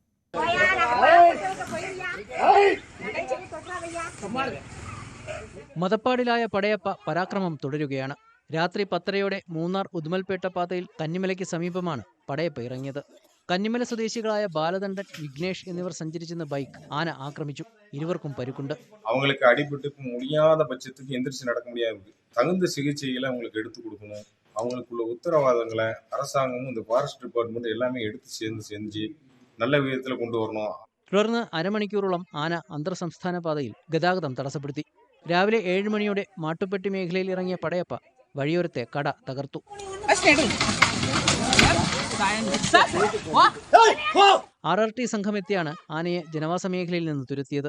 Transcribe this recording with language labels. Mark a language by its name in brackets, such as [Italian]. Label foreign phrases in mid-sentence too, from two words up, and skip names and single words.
[Malayalam] മതപ്പാടിലായ പടയപ്പ പരാക്രമം തുടരുകയാണ്. രാത്രി 10:30 മൂന്നാർ ഉദുമൽപേട്ട പാതയിൽ കന്നിമലയ്ക്ക് സമീപമാണ് പടയപ്പ ഇറങ്ങിയത്. കന്നിമല സ്വദേശികളായ ബാലദണ്ഡൻ, വിഘ്നേഷ് എന്നിവർ സഞ്ചരിച്ചിരുന്ന ബൈക്ക് ആന ആക്രമിച്ചു. ഇരുവർക്കും പരുക്കുണ്ട്. [Tamil] அவங்களுக்கு அடிபட்டு இப்போ முடியாத பட்சத்துக்கு எந்திரிச்சு நடக்க முடியாது. தகுந்த சிகிச்சைகளை அவங்களுக்கு எடுத்து கொடுக்கணும். அவங்களுக்குள்ள உத்தரவாதங்களை அரசாங்கமும் இந்த [English] forest department [Tamil] எல்லாமே எடுத்து செஞ்சு நல்ல விதத்தில் கொண்டு வரணும். [Malayalam] തുടർന്ന് അരമണിക്കൂറോളം ആന അന്തർ സംസ്ഥാന പാതയിൽ ഗതാഗതം തടസ്സപ്പെടുത്തി. രാവിലെ 7 മണിയോടെ മാട്ടുപ്പെട്ടി മേഖലയിൽ ഇറങ്ങിയ പടയപ്പ വഴിയോരത്തെ കട തകർത്തു. RRT സംഘം എത്തിയാണ് ആനയെ ജനവാസ മേഖലയിൽ നിന്ന് തുരത്തിയത്.